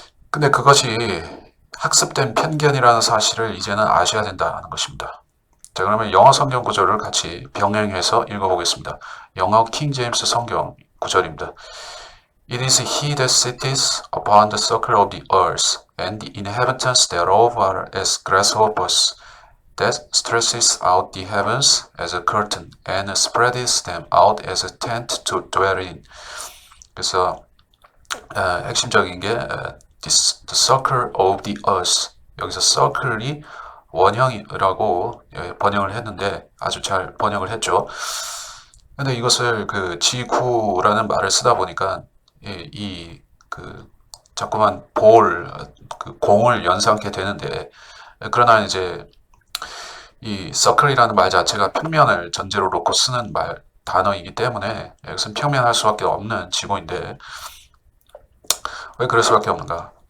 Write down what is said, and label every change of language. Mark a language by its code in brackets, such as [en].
[ko] 근데 그것이 학습된 편견이라는 사실을 이제는 아셔야 된다는 것입니다. 자, 그러면 영어 성경 구절을 같이 병행해서 읽어보겠습니다. 영어 킹 제임스 성경 구절입니다. [en] It is he that sitteth upon the circle of the earth, and the inhabitants thereof are as grasshoppers, that stretches out the heavens as a curtain, and spreadeth them out as a tent to dwell in. [ko] 그래서 핵심적인 게 [en] the circle of the earth. [ko] 여기서 circle이 원형이라고 번역을 했는데 아주 잘 번역을 했죠. 근데 이것을 그 지구라는 말을 쓰다 보니까 그 자꾸만 그 공을 연상케 되는데 그러나 이제 이 circle이라는 말 자체가 평면을 전제로 놓고 쓰는 단어이기 때문에 여기서는 평면할 수밖에 없는 지구인데 왜 그럴 수밖에 없는가?